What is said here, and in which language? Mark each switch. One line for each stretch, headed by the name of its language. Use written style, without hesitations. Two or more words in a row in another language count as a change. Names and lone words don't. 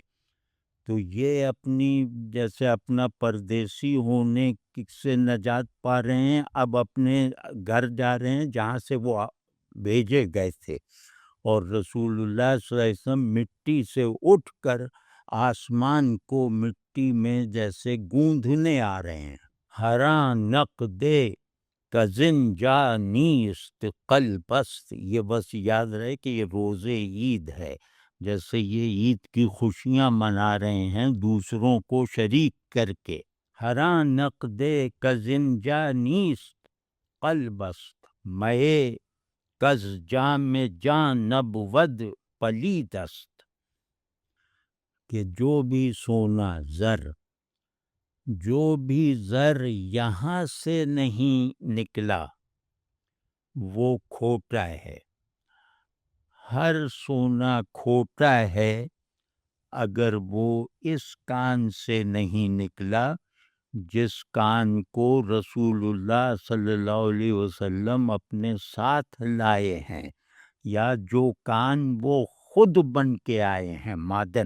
Urdu: تو یہ اپنی جیسے اپنا پردیسی ہونے سے نجات پا رہے ہیں، اب اپنے گھر جا رہے ہیں جہاں سے وہ بھیجے گئے تھے۔ اور رسول اللہ صلی اللہ علیہ وسلم مٹی سے اٹھ کر آسمان کو مٹی میں جیسے گوندھنے آ رہے ہیں۔
Persian: ہراں نقد کزن جا نیست قلب است،
Urdu: یہ بس یاد رہے کہ یہ روز عید ہے، جیسے یہ عید کی خوشیاں منا رہے ہیں دوسروں کو شریک کر کے۔
Persian: ہراں نقد کزن جا نیست قلب است، مئے کز جام جان نبود پلید است،
Urdu: کہ جو بھی سونا زر، جو بھی زر یہاں سے نہیں نکلا وہ کھوٹا ہے۔ ہر سونا کھوٹا ہے اگر وہ اس کان سے نہیں نکلا جس کان کو رسول اللہ صلی اللہ علیہ وسلم اپنے ساتھ لائے ہیں، یا جو کان وہ خود بن کے آئے ہیں معدن۔